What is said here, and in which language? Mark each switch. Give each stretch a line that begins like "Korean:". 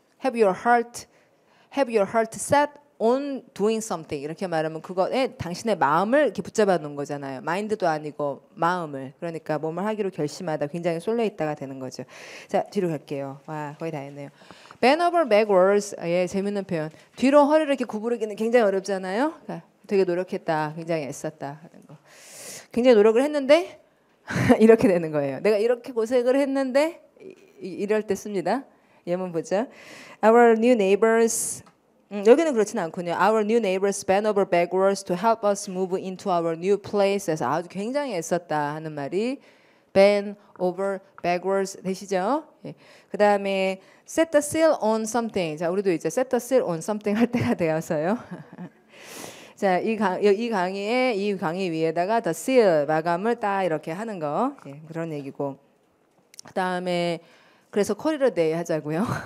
English: have your heart set on doing something.
Korean: 이렇게 말하면 그거에 당신의 마음을 이렇게 붙잡아 놓은 거잖아요. 마인드도 아니고 마음을. 그러니까 몸을 하기로 결심하다 굉장히 쏠려 있다가 되는 거죠. 자, 뒤로 갈게요. 와, 거의 다 했네요. bend over backwards. 예, 재밌는 표현. 뒤로 허리를 이렇게 구부리기는 굉장히 어렵잖아요. 되게 노력했다. 굉장히 애썼다 하는 거. 굉장히 노력을 했는데 이렇게 되는 거예요. 내가 이렇게 고생을 했는데 이럴 때 씁니다. 예문 보죠.
English: Our new neighbors
Korean: 여기는 그렇진 않군요.
English: Our new neighbors bent over backwards to help us move into our new place.
Korean: 에서 아주 굉장히 애썼다 하는 말이 bend over backwards 되시죠? 예. 그 다음에
English: set the seal on something.
Korean: 자, 우리도 이제 set the seal on something 할 때가 되어서요. 자, 이 강의 위에다가 the seal 마감을 딱 이렇게 하는 거 예, 그런 얘기고. 그 다음에 그래서
English: call it a day
Korean: 하자고요.